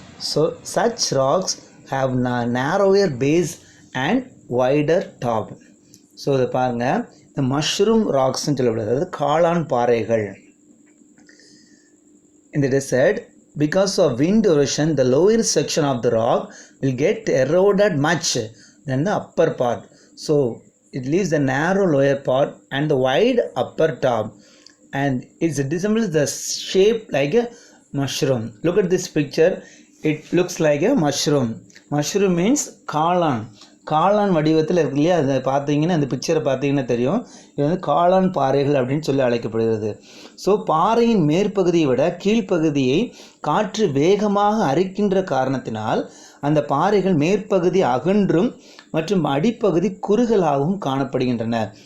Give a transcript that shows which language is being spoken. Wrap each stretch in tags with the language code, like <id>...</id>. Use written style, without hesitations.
<en>So such rocks have narrower base and wider top.</en> <ta>So இதை பாருங்கள், இந்த mushroom ராக்ஸ்ன்னு சொல்லப்படுது, அதாவது காளான் பாறைகள்.</ta> <en>In the desert, because of wind erosion, the lower section of the rock will get eroded much than the upper part. So it leaves the narrow lower part and the wide upper top, and it resembles the shape like a mushroom. Look at this picture. It looks like a mushroom. Mushroom means காளான்.</en> <ta>காளான் வடிவத்தில் இருக்கு இல்லையா, அதை பார்த்தீங்கன்னா அந்த பிக்சரை பார்த்தீங்கன்னா தெரியும். இது வந்து காளான் பாறைகள் அப்படின்னு சொல்லி அழைக்கப்படுகிறது. ஸோ பாறையின் மேற்பகுதியை விட கீழ்ப்பகுதியை காற்று வேகமாக அரிக்கின்ற காரணத்தினால் அந்த பாறைகள் மேற்பகுதி அகன்றும் மற்றும் அடிப்பகுதி குறுகலாகவும் காணப்படுகின்றன.</ta>